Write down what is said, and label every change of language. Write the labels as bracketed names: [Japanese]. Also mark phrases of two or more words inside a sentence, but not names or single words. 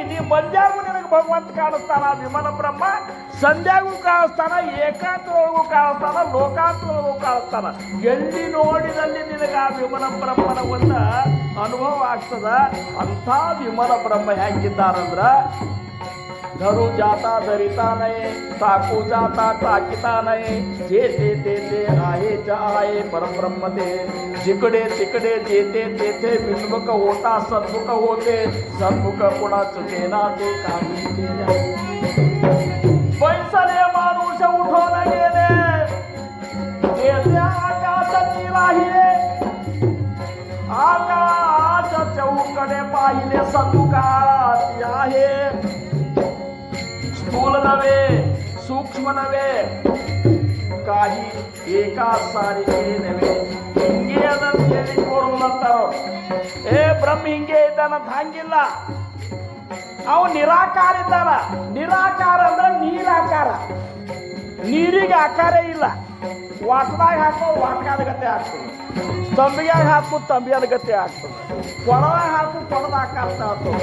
[Kannada] ನೀ ಮಂಜಾಗೂ ನಿನಗೆ ಭಗವಂತ ಕಾಣಿಸ್ತಾನ, ವಿಮಲ ಬ್ರಹ್ಮ ಸಂಧ್ಯಾಗೂ ಕಾಣಿಸ್ತಾನ, ಏಕಾಂತರೊಳಗೂ ಕಾಣಿಸ್ತಾನ, ಲೋಕಾಂತರೊಳಗೂ ಕಾಣಿಸ್ತಾನ. ಎಲ್ಲಿ ನೋಡಿದಲ್ಲಿ ನಿನಗೆ ಆ ವಿಮಲ ಬ್ರಹ್ಮನ ಒಂದು ಅನುಭವ ಆಗ್ತದ. ಅಂಥ ವಿಮಲ ಬ್ರಹ್ಮ ಹೆಂಗಿದ್ದಾರಂದ್ರ [Marathi] धरू जाता धरिता नाही, टाकू जाता टाकिता नाही, जेते तेथे आहेच आहे परब्रह्म ते. जिकडे तिकडे जेते तेथे बिनमुख होता सन्मुख होते, सन्मुख पुन्हा चुकेना ते काही केल्या. पैसाने माणूस उठवून गेले, तेथे आकाशाची राहिले, आकाश चौकडे पाहिले सन्मुखात आहे. स्थूल नव्हे सूक्ष्म नव्हे काही एका सारखे नव्हे. [Kannada] ಹಿಂಗೆ ಅದನ್ನು ಹೇಳಿಕೊಡುವಂತಾರೋ, ಏ ಬ್ರಹ್ಮ ಹಿಂಗೆ ಇದ್ದಾನಂತ ಹಂಗಿಲ್ಲ. ಅವ ನಿರಾಕಾರ ಇದ್ದಾನ. ನಿರಾಕಾರ ಅಂದ್ರೆ ನೀರಾಕಾರ. ನೀರಿಗೆ ಆಕಾರ ಇಲ್ಲ. ವಾಟದಾಗ ಹಾಕೋ ವಾಟಕಾದ ಗತೆ ಆಗ್ತದೆ, ತಂಬಿಯಾಗ ಹಾಕು ತಂಬಿಯಾದ ಗತೆ ಆಗ್ತದೆ, ಕೊಳದಾಗ ಹಾಕು ಕೊಳದ ಆಕಾರ ಆಗ್ತದೆ.